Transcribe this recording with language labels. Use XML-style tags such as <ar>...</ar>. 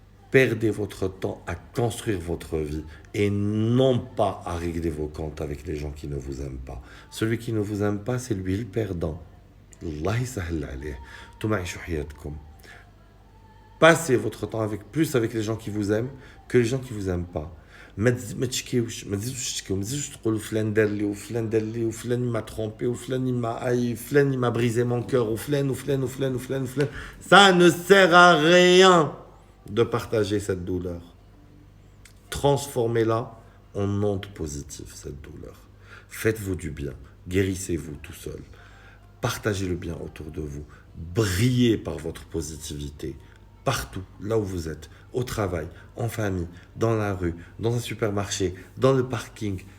<fr>Perdez votre temps à construire votre vie et non pas à régler vos comptes avec les gens qui ne vous aiment pas. Celui qui ne vous aime pas, c'est lui le perdant.</fr> <ar>Allah yisahil alayh. Tumaishu hayatkum.</ar> <fr>Passez votre temps plus avec les gens qui vous aiment que les gens qui vous aiment pas.</fr> <ar>ما تشكيوش ما تزيدوش تشكيو ما تزيدوش تقولوا فلان دار لي وفلان دار لي وفلان</ar> <fr>m'a trompé</fr> <ar>وفلان</ar> <fr>m'a haï</fr> <ar>فلان</ar> <fr>il m'a brisé mon cœur</fr> <ar>وفلان.</ar> <fr>Ça ne sert à rien de partager cette douleur. Transformez-la en onde positive, cette douleur. Faites-vous du bien, guérissez-vous tout seul. Partagez le bien autour de vous. Brillez par votre positivité. Partout, là où vous êtes, au travail, en famille, dans la rue, dans un supermarché, dans le parking.</fr>